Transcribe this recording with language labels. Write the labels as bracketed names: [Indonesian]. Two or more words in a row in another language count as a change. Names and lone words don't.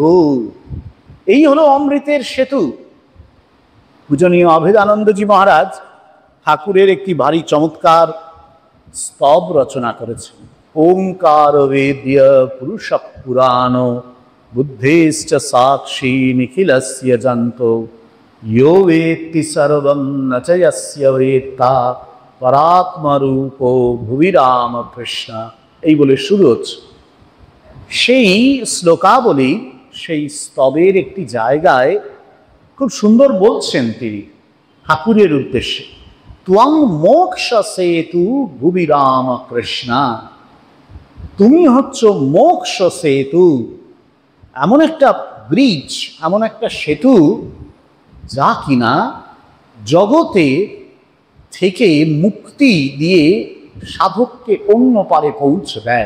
[Bangla] এই হলো অমৃতের সেতু। পূজনীয় অভেদানন্দজি মহারাজ ঠাকুরের একটি ভারী চমৎকার স্তব রচনা করেছেন। [Sanskrit] ওঙ্কার বেদ্য পুরুষ পুরাণ বুদ্ধেশ্চ সাক্ষী নিখিলস্য জন্ত यो वेत्ति सर्वं न च यस्य वेत्ता परात्मरूपो भुवि रामकृष्ण। [Bangla] এই বলে শুরু হচ্ছে। সেই শ্লোকাবলী, সেই স্তবের একটি জায়গায় খুব সুন্দর বলছেন তিনি ঠাকুরের উদ্দেশ্যে, [Sanskrit] ত্বং মোক্ষ সেতু ভুবি রামকৃষ্ণ। [Bangla] তুমি হচ্ছ মোক্ষ সেতু, এমন একটা ব্রিজ, এমন একটা সেতু যা কিনা জগতে থেকে মুক্তি দিয়ে সাধককে অন্য পারে পৌঁছে দেয়।